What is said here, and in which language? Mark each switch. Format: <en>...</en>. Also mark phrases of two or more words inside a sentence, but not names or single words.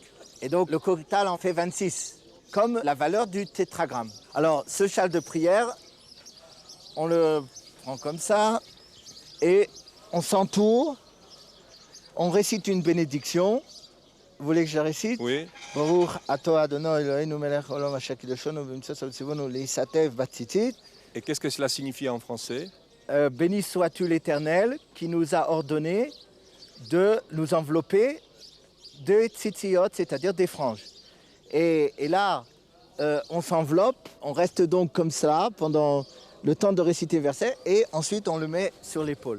<fr>Et donc, le total en fait 26, comme la valeur du tétragramme. Alors, ce châle de prière, on le prend comme ça, et on s'entoure, on récite une bénédiction. Vous voulez que je récite? Oui.</fr> <he>ברוך אתה אדוני אלוהינו מלך העולם אשר קידשנו במצוותיו וציוונו להתעטף בציצית.</he> <fr>Et qu'est-ce que cela signifie en français? Béni sois-tu l'Éternel qui nous a ordonné de nous envelopper de tzitziot, c'est-à-dire des franges. Et là, on s'enveloppe, on reste donc comme ça pendant le temps de réciter le verset, et ensuite on le met sur l'épaule.</fr>